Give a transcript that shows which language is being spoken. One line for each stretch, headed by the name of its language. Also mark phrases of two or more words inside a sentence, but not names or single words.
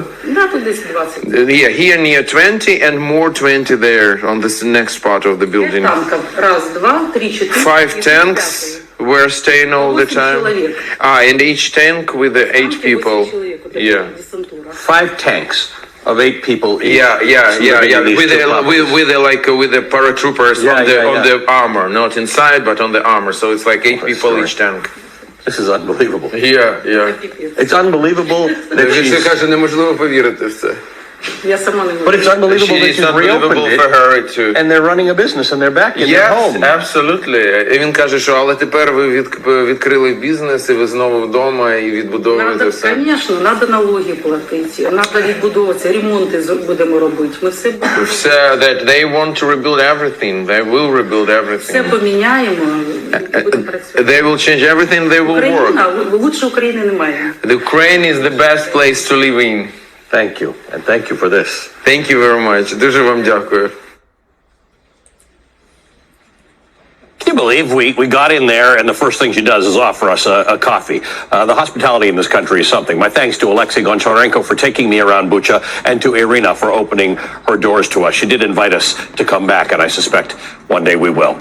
Ukrainian: Да, тут десь 20.
English: Yeah, here near 20 and more 20 there on this next part of the building.
Ukrainian: Танків. Раз, два, три, чотири.
English: 5 tanks were staying all the time. And each tank with the 8 people. Yeah. 5 tanks of 8 people each. Yeah. With the paratroopers on the armor, not inside, but on the armor. So it's like 8 people each tank. This is unbelievable. Yeah. It's unbelievable that she's...
Ukrainian: каже, неможливо повірити в це. Я сама не
English: But
Ukrainian: можу.
English: it's unbelievable that It's she's unbelievable reopened for it, her to... and they're running a business, and they're back in their Yes, home. absolutely.
Ukrainian: І він каже, що але тепер ви відкрили бізнес, і ви знову вдома, і відбудовуєте Надо, все. звісно, треба налоги платити, треба відбудовуватися, ремонти будемо робити. Ми все Все,
English: that they want to rebuild everything. They will rebuild
Ukrainian: все
English: everything.
Ukrainian: поміняємо, будемо працювати.
English: They will change everything, they will work.
Ukrainian: Україна, лучше України немає.
English: The Ukraine is the best place to live in. Thank you, and thank you for this. Thank you very much.
Ukrainian: Дуже вам дякую.
English: Can you believe we got in there and the first thing she does is offer us a coffee? The hospitality in this country is something. My thanks to Goncharenko for taking me around Bucha and to Irina for opening her doors to us. She did invite us to come back, and I suspect one day we will.